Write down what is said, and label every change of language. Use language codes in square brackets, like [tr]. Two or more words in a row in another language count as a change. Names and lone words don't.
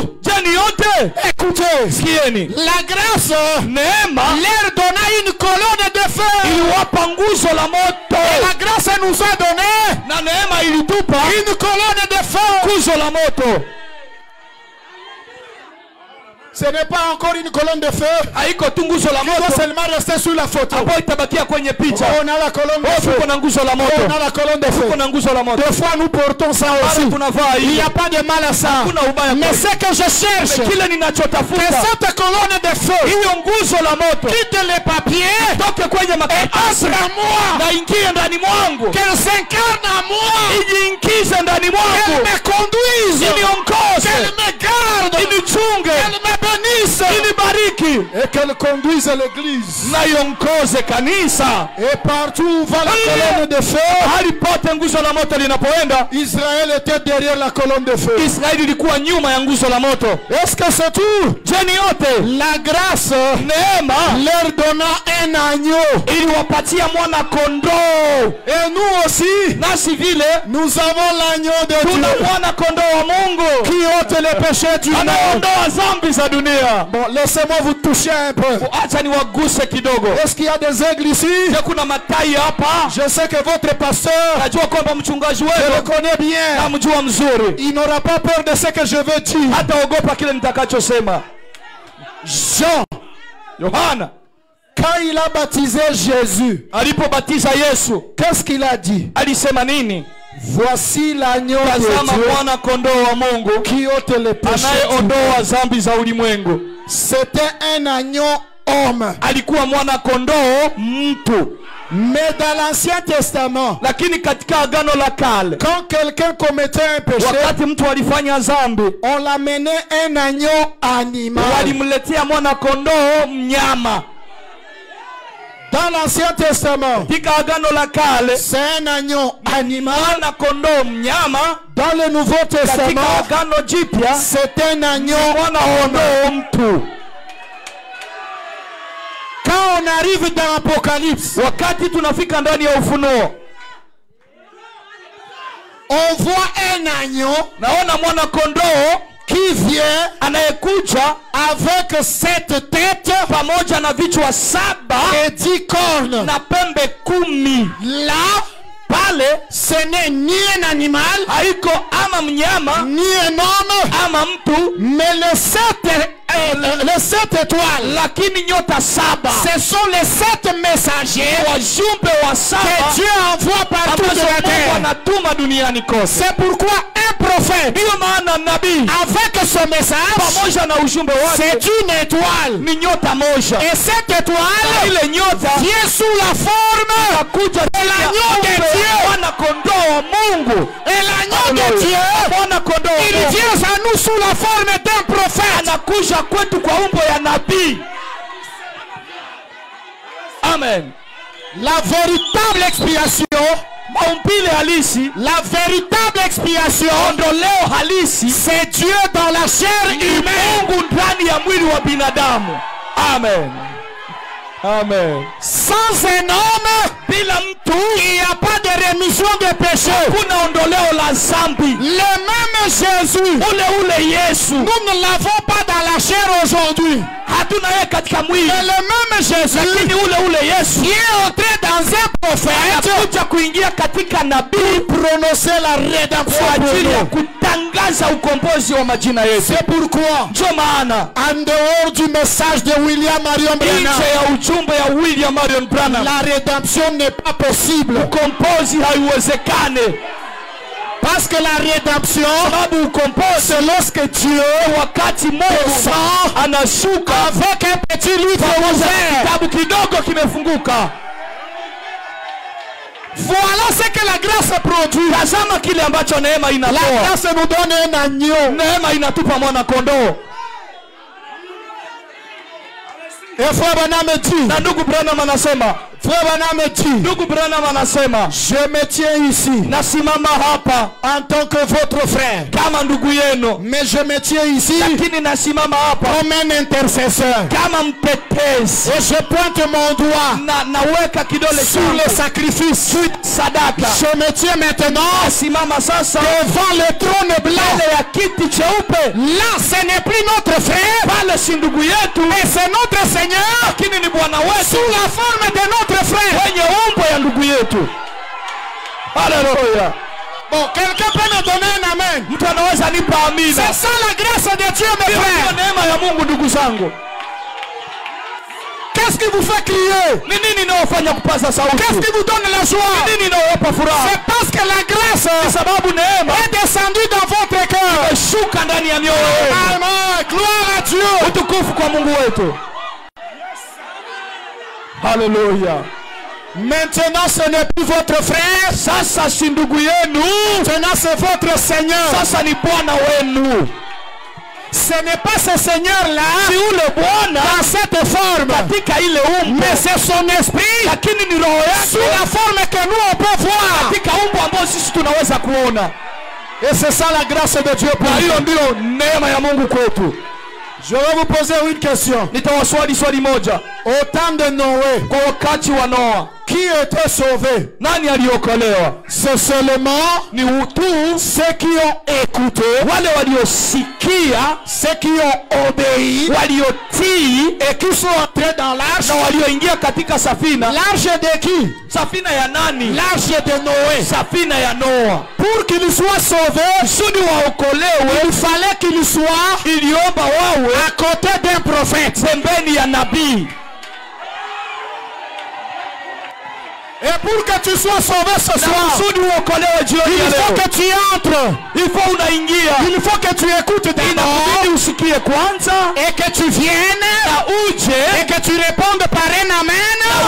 [fr] Écoutez, la grâce leur donna une colonne de feu. Et la grâce nous a donné une colonne de feu. Ce n'est pas encore une colonne de feu. [sw] haiko tu nguzo la [fr] Il doit [sw] moto [fr] seulement rester sur la photo. [sw] ambayo itabakia kwenye picha. [fr] On a la colonne de feu. [sw] Tuko na nguzo la [fr] On [sw] moto, [fr] a la colonne de feu. [sw] tuko na nguzo la moto. [fr] Des fois nous portons ça [sw] Mara [fr] aussi. [sw] tunavaa [fr] Il n'y [sw] hiyo. [fr] a pas de mal à ça. [sw] Hakuna ubaya [fr] Mais [sw] kwa [fr] ce que je cherche, [sw] kile [fr] que [sw] ninachotafuta [fr] cette colonne de feu [sw] hiyo nguzo la moto [fr] quitte les papiers [sw] toke kwenye [fr] et [sw] makaratasi [fr] entre à moi. [sw] na ingie ndani mwangu, [fr] Qu'elle s'incarne à moi. [sw] ijiingize ndani [fr] Qu'elle [sw] mwangu, [fr] me conduise. [sw] iniongoze, [fr] Qu'elle me garde. [sw] inichunge, [fr] Qu'elle me bénisse. [sw] inibariki [fr] Et qu'elle conduise l'église. [sw] na iongoze kanisa. [fr] Et partout où va la colonne de feu, [sw] Hali pote nguzo la moto linapoenda, [fr] Israël était derrière la colonne de feu. [sw] Israeli ilikuwa nyuma ya nguzo la moto. [fr] Est-ce que c'est tout? [sw] Je ni yote [fr] La grâce [sw] neema [fr] leur donna un agneau. [sw] iliwapatia mwana kondoo, [fr] Et nous aussi, [sw] nasi vile [fr] nous avons l'agneau de [sw] tuna [fr] Dieu [sw] mwana kondoo wa Mungu [fr] qui ôte les péchés du monde. [sw] anaondoa dhambi za dunia. [fr] Bon, laissez-moi vous toucher un peu. [sw] Acha niwaguse kidogo. [fr] Est-ce qu'il y a des aigles ici? [sw] Je kuna matai hapa. [fr] Je sais que votre pasteur, [sw] Najua kwamba mchungaji [fr] je le [sw] wenu [fr] connais bien. [sw] namjua mzuri, [fr] Il n'aura pas peur de ce que je veux dire. [sw] hataogopa kile nitakachosema. [fr] Jean, [sw] Yohana [fr] quand il a baptisé Jésus, [sw] alipobatiza Yesu [fr] qu'est-ce qu'il a dit? [sw] alisema nini? [fr] Voici l'agneau [sw] Tazama [fr] de Dieu [sw] mwana kondoo wa Mungu [fr] qui ôte les péchés du monde. [sw] anayeondoa dhambi za ulimwengu. [fr] C'était un agneau homme. [sw] Alikuwa mwana kondoo mtu, [fr] Mais dans l'Ancien Testament, [sw] lakini katika agano la kale [fr] quand quelqu'un commettait un péché, [sw] wakati mtu alifanya dhambi [fr] on l'amenait un agneau animal. [sw] walimletea mwana kondoo mnyama. [fr] Dans l'Ancien Testament, [sw] Katika agano la kale [fr] c'est un agneau animal. [sw] mwana kondoo mnyama. [fr] Dans le Nouveau [sw] Katika [fr] Testament, [sw] agano jipya [fr] c'est un agneau [sw] mwana [fr] homme. [sw] kondoo mtu. [fr] Quand on arrive dans l'Apocalypse, [sw] Wakati tunafika ndani ya Ufunuo, [fr] on voit un agneau [sw] naona mwana kondoo [fr] qui vient [sw] anayekuja [fr] avec 7 têtes [sw] pamoja na vichwa 7 [fr] et 10 cornes. [sw] na pembe 10. [fr] Là, [sw] Pale [fr] ce n'est ni un animal, [sw] haiko ama mnyama [fr] ni un homme, [sw] ama mtu, [fr] mais les 7 étoiles, [sw] lakini nyota 7. [fr] ce sont les 7 messagers [sw] Wajumbe wa [fr] que [sw] 7 [fr] Dieu envoie partout [sw] ambazo [fr] sur la [sw] Mungu [fr] terre. [sw] anatuma duniani kote. [fr] C'est pourquoi un prophète, [sw] Ndiyo maana nabii [fr] avec son message, [sw] pamoja na ujumbe wake [fr] c'est une étoile. [sw] ni nyota moja, [fr] Et cette [sw] na [fr] étoile [sw] ile nyota [fr] vient sous la forme [sw] akuja [fr] l'agneau de Dieu. [sw] mwana kondoo wa Mungu. [fr] et l'agneau de Dieu. [sw] Mwana kondoo wa [fr] Il [sw] Mungu [fr] vient à nous sous la forme d'un prophète. [sw] anakuja kwetu kwa umbo ya nabii. Amen. [fr] La véritable expiation, [sw] Maumbile halisi, [fr] la véritable expiation, [sw] ondoleo halisi, [fr] c'est Dieu dans la chair [sw] ni [fr] humaine. [sw] Mungu ndani ya mwili wa binadamu. Amen. Amen. [fr] Sans un homme, [sw] Bila mtu [fr] il n'y a pas de rémission de péché. [sw] kuna ondoleo la zambi. [fr] Le même Jésus, [sw] Ule Yesu [fr] nous ne l'avons pas dans la chair aujourd'hui. [sw] hatuna yeye katika mwili, [fr] Mais le même Jésus [sw] lakini ule Yesu [fr] qui est entré dans un prophète [sw] anakuja kuingia katika nabii [fr] prononcer la rédemption [sw] kwa [fr] pour [sw] ajili ya [fr] nous. [sw] kutangaza ukombozi wa majina yetu. [fr] C'est pourquoi, [sw] Ndio maana [fr] en dehors du message de William Marion Branham, [sw] nje ya ujumbe ya William Marion Branham [fr] la rédemption n'est pas possible. [sw] ukombozi haiwezekane, [fr] Parce que la rédemption, [sw] sababu ukombozi [fr] c'est lorsque Dieu [sw] wakati Mungu [fr] descend [sw] anashuka [fr] avec un petit livre [sw] pamoja na [fr] ouvert. [sw] kitabu kidogo kimefunguka. [fr] Voilà ce que la grâce produit. [sw] Tazama kile ambacho neema [fr] La [sw] inatoa. [fr] grâce nous donne un agneau. [sw] Neema inatupa mwana kondoo. [fr] Et frère Branham dit, [sw] Na ndugu Branham anasema, [fr] frère Branham dit, [sw] ndugu Branham anasema, [fr] je me tiens ici [sw] nasimama hapa [fr] en tant que votre frère. [sw] kama ndugu yenu, [fr] Mais je me tiens ici [sw] lakini nasimama hapa [fr] comme un intercesseur. [sw] kama mtetezi. [fr] Et je pointe mon doigt [sw] Na naweka kidole [fr] sur le [sw] changu [fr] sacrifice. [sw] sadaka. [fr] Je me tiens maintenant [sw] Nasimama sasa [fr] devant le trône blanc. [sw] mbele ya kiti cheupe. [fr] Là, ce n'est plus notre frère, [sw] Pale si ndugu yetu, [fr] mais c'est notre Seigneur [sw] lakini ni Bwana wetu [fr] sous la forme de notre frère. [sw] kwenye umbo ya ndugu yetu. Haleluya. [fr] Bon, quelqu'un peut me donner un amen. Amen. [sw] Mtu anaweza nipa amina. [fr] C'est ça la grâce de Dieu, mes frères. [sw] Neema ya Mungu ndugu zangu. [fr] Qu'est-ce qui vous fait crier? [sw] Ni nini inawafanya kupaza sauti? [fr] Qu'est-ce qui vous donne la joie? [sw] Ni nini inawapa furaha? [fr] C'est parce que la grâce [sw] sababu neema [fr] est descendue dans votre cœur. [sw] Imeshuka ndani ya mioyo yenu. [fr] Amen. Gloire à Dieu. [sw] Utukufu kwa Mungu wetu. Hallelujah. [fr] Maintenant ce n'est plus votre frère. [sw] Sasa si ndugu yenu. [fr] Maintenant c'est votre Seigneur. [sw] Sasa ni Bwana wenu. [fr] Ce n'est pas ce Seigneur-là [sw] si ule Bwana [fr] dans cette forme, [sw] katika ile umbo, [fr] mais c'est son esprit, [sw] lakini ni roho yake [fr] sous la forme que nous on peut voir, [sw] katika umbo ambayo sisi tunaweza kuona. [fr] Et c'est ça la grâce de Dieu pour nous. [sw] Hiyo ndio neema ya Mungu kwetu. [fr] Je vais vous poser une question. [sw] Nitawaswali swali moja. [fr] Au temps de Noé, [sw] kwa wakati wa Noa, [fr] qui était sauvé? [sw] Nani aliokolewa? [fr] C'est seulement [sw] ni tu [fr] ceux qui ont écouté, [sw] wale waliosikia, [fr] ceux qui ont obéi, [sw] waliotii, [fr] et qui sont entrés dans l'arche, [sw] na walioingia katika safina. [fr] L'arche de qui? [sw] Safina ya nani? [fr] L'arche de Noé. [sw] Safina ya Noa. [fr] Pour qu'il soit sauvé, [sw] kusudi waokolewe, [fr] il fallait qu'il soit [sw] iliomba wawe [fr] à côté d'un prophète, [sw] pembeni ya nabii. [fr] Et pour que tu sois sauvé ce soir, il faut que tu entres. Il faut que tu écoutes d'abord. Et que tu viennes. Et que tu répondes par un amen.